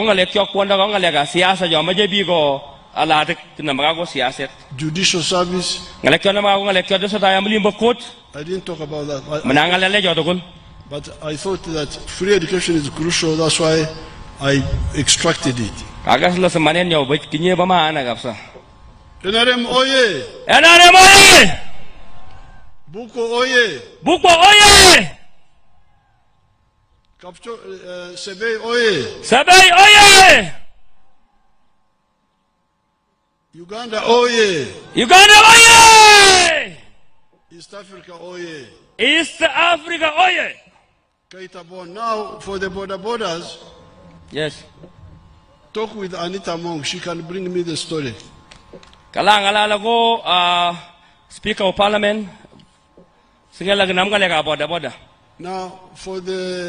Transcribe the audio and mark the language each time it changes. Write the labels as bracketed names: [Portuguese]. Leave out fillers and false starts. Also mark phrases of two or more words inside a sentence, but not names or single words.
[English] Judicial service. I didn't talk about that. But I thought that free education is crucial, that's why I extracted it. NRM Oye! NRM Oye! Bukwo Oye! Bukwo Oye! Sebei Oye! Sebei Oye! Uganda Oye! Uganda Oye! East Africa Oye! East Africa Oye! Now, for the borders, yes. Talk with Anita Mong, she can bring me the story. Speaker of Parliament. Now, for the